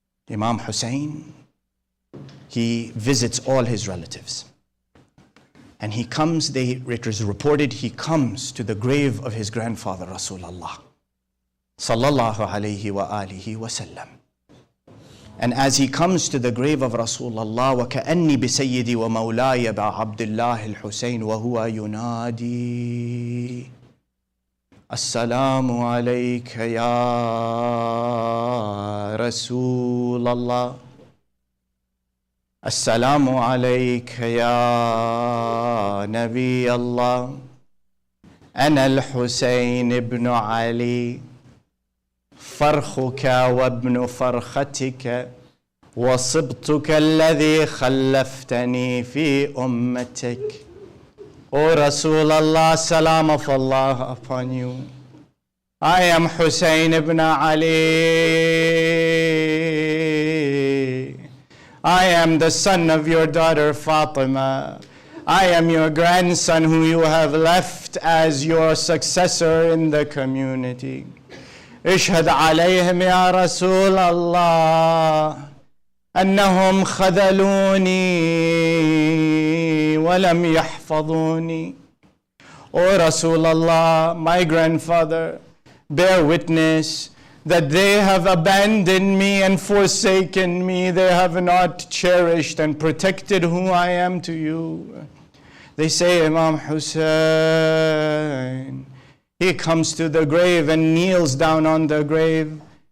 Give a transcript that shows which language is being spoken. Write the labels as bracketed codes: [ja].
[en] Imam Hussain, he visits all his relatives. And he comes, it is reported, he comes to the grave of his grandfather, Rasulullah sallallahu alayhi wa alihi wa sallam. And as he comes to the grave of Rasulullah, [ar] وَكَأَنِّي بِسَيِّدِي وَمَوْلَايَ بَعَبْدِ اللَّهِ الْحُسَيْنِ وَهُوَ يُنَادِي السلام عليك يا رسول الله السلام عليك يا نبي الله أنا الحسين بن علي فرخك وابن فرختك وصبتك الذي خلفتني في أمتك. [en] O Rasulullah, salam of Allah upon you. I am Hussein ibn Ali. I am the son of your daughter Fatima. I am your grandson who you have left as your successor in the community. [ar] اشهد عليهم يا رسول الله أنهم خذلوني ولم يحفظوني. [en] O Rasulullah, my grandfather, bear witness that they have abandoned me and forsaken me. They have not cherished and protected who I am to you. They say Imam Hussain, he comes to the grave and kneels down on the grave.